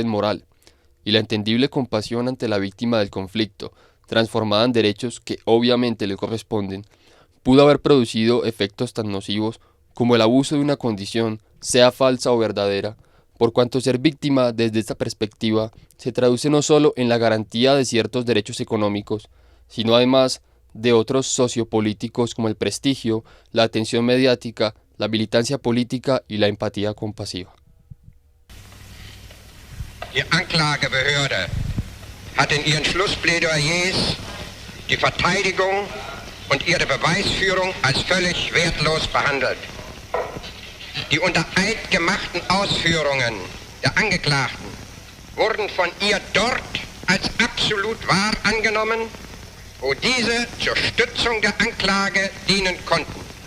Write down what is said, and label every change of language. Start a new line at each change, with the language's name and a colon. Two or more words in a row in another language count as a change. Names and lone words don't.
Spanish: moral, y la entendible compasión ante la víctima del conflicto, transformada en derechos que obviamente le corresponden, pudo haber producido efectos tan nocivos como el abuso de una condición, sea falsa o verdadera, por cuanto ser víctima desde esta perspectiva se traduce no solo en la garantía de ciertos derechos económicos, sino además de otros sociopolíticos como el prestigio, la atención mediática, la militancia política y la empatía compasiva.
German: Die Anklagebehörde hat in ihren Schlussplädoyers die Verteidigung und ihre Beweisführung als völlig wertlos behandelt. Die unter Eid gemachten Ausführungen der Angeklagten wurden von ihr dort als absolut wahr angenommen, wo diese zur Stützung der Anklage dienen konnten.